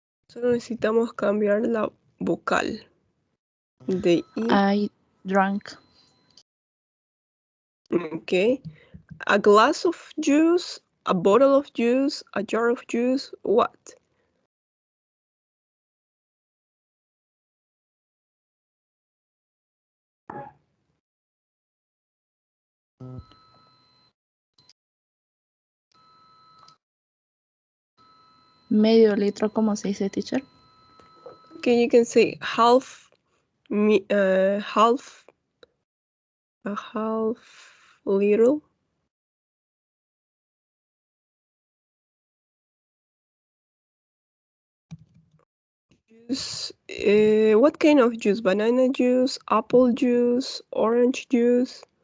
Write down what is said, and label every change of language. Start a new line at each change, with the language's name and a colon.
Spanish: Solo necesitamos cambiar la vocal de I.
English: I drank. Okay. A glass of juice, a bottle of juice, a jar of juice, what?
Spanish: Medio litro, ¿cómo se dice, teacher?
English: Okay, you can say half, half, a half little. Juice. What kind of juice? Banana juice, apple juice, orange juice?